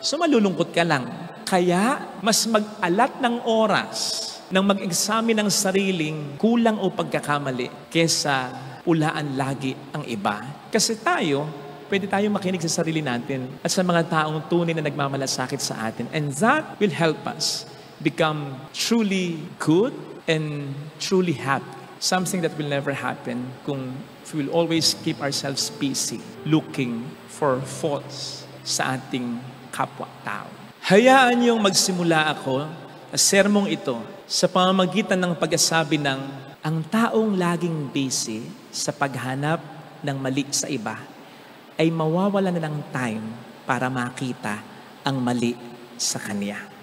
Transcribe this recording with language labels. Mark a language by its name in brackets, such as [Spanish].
[Filipino] So malulungkot ka lang. Kaya, mas mag-alat ng oras nang mag-examine ng sariling kulang o pagkakamali kesa ulaan lagi ang iba. Kasi tayo, pwede tayong makinig sa sarili natin at sa mga taong tunay na nagmamalasakit sa atin. [English] And that will help us become truly good and truly happy. Something that will never happen kung we will always keep ourselves busy looking for faults [Filipino] sa ating kapwa-tao. Hayaan niyong magsimula ako sa sermong ito sa pamamagitan ng pagsasabi ng ang taong laging busy sa paghanap ng mali sa iba ay mawawala na ng time para makita ang mali sa kanya.